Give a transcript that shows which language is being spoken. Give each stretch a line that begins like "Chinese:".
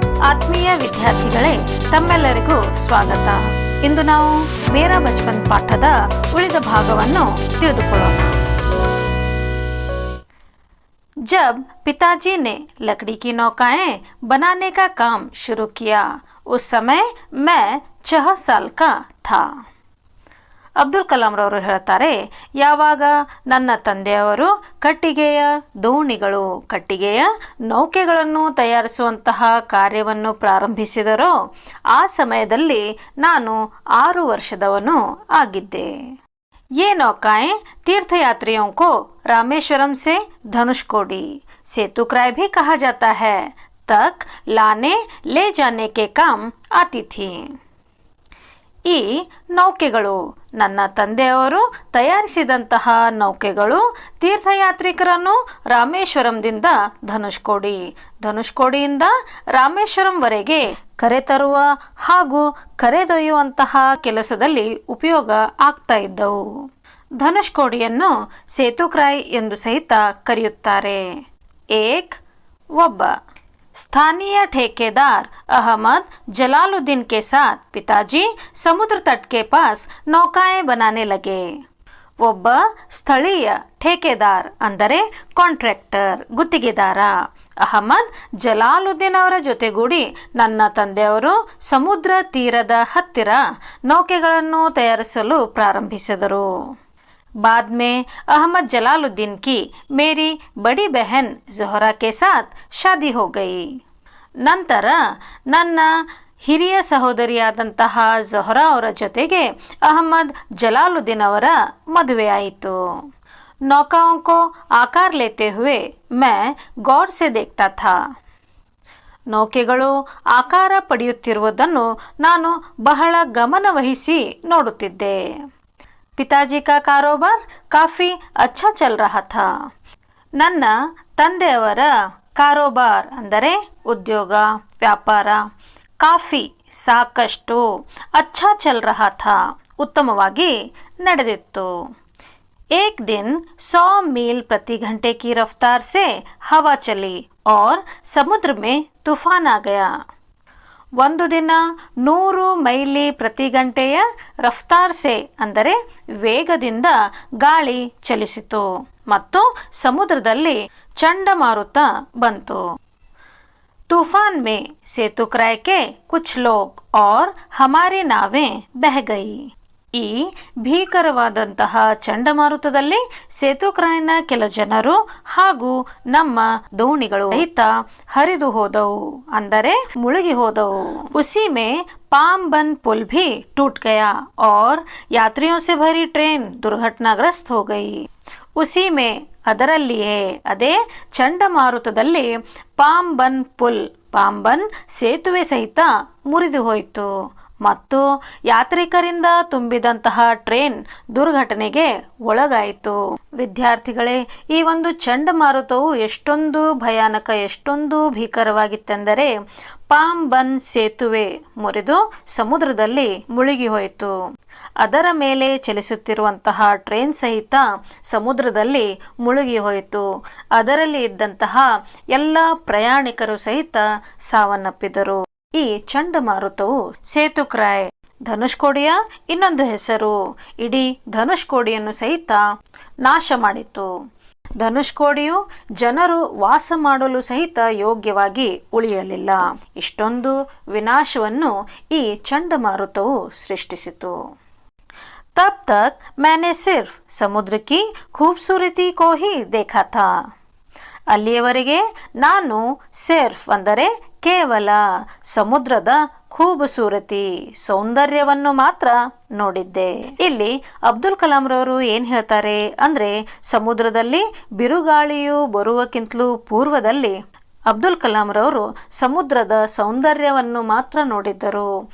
Kannada: ಆತ್ಮೀಯ ವಿದ್ಯಾರ್ಥಿಗಳೇ, ತಮ್ಮೆಲ್ಲರಿಗೂ ಸ್ವಾಗತ. ಇಂದು ನಾವು ಮೇರಾ ಬಚಪನ್ ಪಾಠದ ಉಳಿದ ಭಾಗವನ್ನು ತಿಳಿದುಕೊಳ್ಳೋಣ.
Hindi: जब पिताजी ने लकड़ी की नौकाएं बनाने का काम शुरू किया, उस समय मैं 6 साल का था.
Kannada: ಅಬ್ದುಲ್ ಕಲಾಂ ರವರು ಹೇಳ್ತಾರೆ, ಯಾವಾಗ ನನ್ನ ತಂದೆಯವರು ಕಟ್ಟಿಗೆಯ ದೋಣಿಗಳು, ಕಟ್ಟಿಗೆಯ ನೌಕೆಗಳನ್ನು ತಯಾರಿಸುವಂತಹ ಕಾರ್ಯವನ್ನು ಪ್ರಾರಂಭಿಸಿದರೋ ಆ ಸಮಯದಲ್ಲಿ ನಾನು 6 ವರ್ಷದವನು ಆಗಿದ್ದೆ.
Hindi: ये नौकाएं तीर्थयात्रियों को रामेश्वरम से धनुषकोडी, सेतुक्राय भी कहा जाता है, तक लाने ले जाने के काम आती थी.
Kannada: ಈ ನೌಕೆಗಳು ನನ್ನ ತಂದೆಯವರು ತಯಾರಿಸಿದಂತಹ ನೌಕೆಗಳು ತೀರ್ಥಯಾತ್ರಿಕರನ್ನು ರಾಮೇಶ್ವರಂದಿಂದ ಧನುಷ್ಕೋಡಿ, ಧನುಷ್ಕೋಡಿಯಿಂದ ರಾಮೇಶ್ವರಂವರೆಗೆ ಕರೆತರುವ ಹಾಗೂ ಕರೆದೊಯ್ಯುವಂತಹ ಕೆಲಸದಲ್ಲಿ ಉಪಯೋಗ ಆಗ್ತಾ ಇದ್ದವು. ಧನುಷ್ಕೋಡಿಯನ್ನು ಸೇತುಕ್ರಾಯ್ ಎಂದು ಸಹಿತ ಕರೆಯುತ್ತಾರೆ.
Hindi: ಏಕ್
Kannada: ಒಬ್ಬ.
Hindi: स्थानीय ठेकेदार अहमद जलालुद्दीन के साथ पिताजी समुद्र तट के पास नौकाएं बनाने लगे.
Kannada: ಒಬ್ಬ ಸ್ಥಳೀಯ
Hindi: ठेकेदार
Kannada: ಅಂದರೆ ಕಾಂಟ್ರಾಕ್ಟರ್, ಗುತ್ತಿಗೆದಾರ ಅಹಮದ್ ಜಲಾಲುದ್ದೀನ್ ಅವರ ಜೊತೆಗೂಡಿ ನನ್ನ ತಂದೆಯವರು ಸಮುದ್ರ ತೀರದ ಹತ್ತಿರ ನೌಕೆಗಳನ್ನು ತಯಾರಿಸಲು ಪ್ರಾರಂಭಿಸಿದರು.
Hindi: बाद में अहमद जलालुद्दीन की मेरी बड़ी बहन ज़ोहरा के साथ शादी हो गई.
Kannada: ನಂತರ ನನ್ನ ಹಿರಿಯ ಸಹೋದರಿಯಾದಂತಹ ज़ोहरा ಅವರ ಜೊತೆಗೆ ಅಹಮದ್ ಜಲಾಲುದ್ದೀನ್ ಅವರ ಮದುವೆಯಾಯಿತು.
Hindi: नौकाओं को आकार लेते हुए मैं गौर से देखता था.
Kannada: ನೌಕೆಗಳು ಆಕಾರ ಪಡೆಯುತ್ತಿರುವುದನ್ನು ನಾನು ಬಹಳ ಗಮನವಹಿಸಿ ನೋಡುತ್ತಿದ್ದೆ.
Hindi: पिताजी का कारोबार काफ़ी अच्छा चल रहा था.
Kannada: ನನ್ನ ತಂದೆಯವರ ಕಾರೋಬಾರ್ ಅಂದರೆ ಉದ್ಯೋಗ, ವ್ಯಾಪಾರ,
Hindi: ಕಾಫಿ
Kannada: ಸಾಕಷ್ಟು,
Hindi: ಅಚ್ಚಾ ಚಲ್ ರಹಾ ಥಾ
Kannada: ಉತ್ತಮವಾಗಿ ನಡೆದಿತ್ತು.
Hindi: एक दिन 100 मील प्रति घंटे की रफ्तार से हवा चली और समुद्र में तूफान आ गया.
Kannada: ಒಂದು ದಿನ 100 ಮೈಲಿ ಪ್ರತಿ ಗಂಟೆಯ ರಫ್ತಾರ್ಸೆ ಅಂದರೆ ವೇಗದಿಂದ ಗಾಳಿ ಚಲಿಸಿತು ಮತ್ತು ಸಮುದ್ರದಲ್ಲಿ ಚಂಡಮಾರುತ ಬಂತು.
Hindi: तूफान में सेतुक्राय के कुछ लोग और हमारी नावें बह गई.
Kannada: ಈ ಭೀಕರವಾದಂತಹ ಚಂಡಮಾರುತದಲ್ಲಿ ಸೇತುಕ್ರಾಯ್ನ ಕೆಲ ಜನರು ಹಾಗೂ ನಮ್ಮ ದೋಣಿಗಳು ಸಹಿತ ಹರಿದು ಹೋದವು, ಅಂದರೆ ಮುಳುಗಿ ಹೋದವು.
Hindi: उसी में पामबन पुल भी टूट गया और यात्रियों से भरी ट्रेन दुर्घटनाग्रस्त हो गई. उसी में
Kannada: ಅದರಲ್ಲಿಯೇ ಅದೇ ಚಂಡಮಾರುತದಲ್ಲಿ ಪಾಂಬನ್ ಪುಲ್, ಪಾಂಬನ್ ಸೇತುವೆ ಸಹಿತ ಮುರಿದು ಹೋಯಿತು ಮತ್ತು ಯಾತ್ರಿಕರಿಂದ ತುಂಬಿದಂತಹ ಟ್ರೇನ್ ದುರ್ಘಟನೆಗೆ ಒಳಗಾಯಿತು. ವಿದ್ಯಾರ್ಥಿಗಳೇ, ಈ ಒಂದು ಚಂಡಮಾರುತವು ಎಷ್ಟೊಂದು ಭಯಾನಕ, ಎಷ್ಟೊಂದು ಭೀಕರವಾಗಿತ್ತೆಂದರೆ ಪಾಂಬನ್ ಸೇತುವೆ ಮುರಿದು ಸಮುದ್ರದಲ್ಲಿ ಮುಳುಗಿ ಹೋಯಿತು. ಅದರ ಮೇಲೆ ಚಲಿಸುತ್ತಿರುವಂತಹ ಟ್ರೇನ್ ಸಹಿತ ಸಮುದ್ರದಲ್ಲಿ ಮುಳುಗಿ ಹೋಯಿತು. ಅದರಲ್ಲಿ ಇದ್ದಂತಹ ಎಲ್ಲ ಪ್ರಯಾಣಿಕರು ಸಹಿತ ಸಾವನ್ನಪ್ಪಿದರು. ಈ ಚಂಡಮಾರುತವು ಸೇತುಕ್ರಾಯ್, ಧನುಷ್ಕೋಡಿಯ ಇನ್ನೊಂದು ಹೆಸರು, ಇಡೀ ಧನುಷ್ಕೋಡಿಯನ್ನು ಸಹಿತ ನಾಶ ಮಾಡಿತು. ಧನುಷ್ಕೋಡಿಯು ಜನರು ವಾಸ ಮಾಡಲು ಸಹಿತ ಯೋಗ್ಯವಾಗಿ ಉಳಿಯಲಿಲ್ಲ. ಇಷ್ಟೊಂದು ವಿನಾಶವನ್ನು ಈ ಚಂಡಮಾರುತವು ಸೃಷ್ಟಿಸಿತು.
Hindi: तब तक मैंने सिर्फ समुद्र की खूबसूरती को ही देखा था.
Kannada: ಅಲ್ಲಿಯವರೆಗೆ ನಾನು
Hindi: ಸಿರ್ಫ್
Kannada: ಅಂದರೆ ಕೇವಲ ಸಮುದ್ರದ
Hindi: ಖೂಬಸೂರತಿ,
Kannada: ಸೌಂದರ್ಯವನ್ನು ಮಾತ್ರ ನೋಡಿದ್ದೆ. ಇಲ್ಲಿ ಅಬ್ದುಲ್ ಕಲಾಂ ರವರು ಏನ್ ಹೇಳ್ತಾರೆ ಅಂದ್ರೆ, ಸಮುದ್ರದಲ್ಲಿ ಬಿರುಗಾಳಿಯು ಬರುವಕ್ಕಿಂತಲೂ ಪೂರ್ವದಲ್ಲಿ ಅಬ್ದುಲ್ ಕಲಾಂ ರವರು ಸಮುದ್ರದ ಸೌಂದರ್ಯವನ್ನು ಮಾತ್ರ ನೋಡಿದ್ದರು.